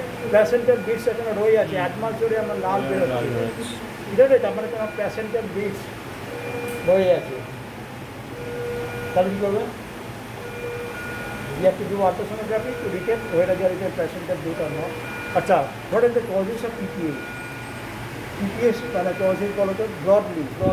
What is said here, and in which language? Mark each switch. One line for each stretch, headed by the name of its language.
Bangla: Placental bits এখানে রয়ে আছে, 1 মাস ধরে আমার লাল বেরোচ্ছে, ঠিক আছে? তার মানে তোমার প্ল্যাসেন্টাল বিটস রয়ে আছে। তাহলে কী করবে?
English: You have to do ultrasonography to detect whether there is a placental bit or not.
Bangla: আচ্ছা,
English: what are the causes of PPH?
Bangla: PPH তাহলে causes বলো তো ব্রডলি।